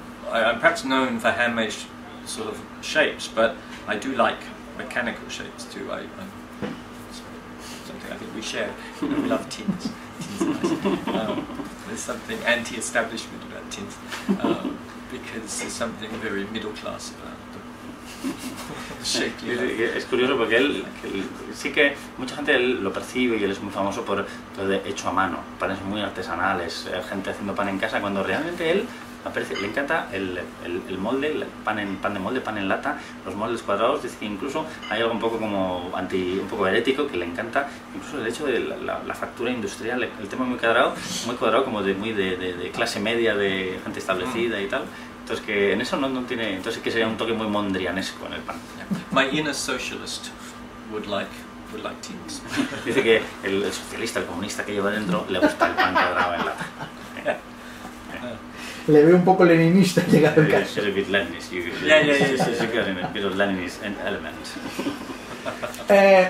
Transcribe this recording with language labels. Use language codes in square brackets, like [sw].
[en] I'm perhaps known for handmade sort of shapes, but I do like mechanical shapes too. Something I think we share. We love tins. Tins are nice. There's something anti-establishment about tins, because there's something very middle class about them. [es] Es curioso porque él sí que mucha gente lo percibe, y él es muy famoso por lo de hecho a mano, panes muy artesanales, gente haciendo pan en casa, cuando realmente él aparece, le encanta el molde, el pan de molde, pan en lata, los moldes cuadrados. Dice que incluso hay algo un poco como un poco herético, que le encanta incluso el hecho de la factura industrial, el tema muy cuadrado como muy de clase media, de gente establecida y tal. Entonces que en eso no tiene, entonces que sería un toque muy mondrianesco en el pan. [en] My inner socialist would like tins. [es] Dice que el socialista, el comunista que lleva dentro, le gusta el pan cuadrado en lata. Le veo un poco leninista llegado el caso. [en] Es a bit Leninist. Yeah. She's got a bit of Leninist element.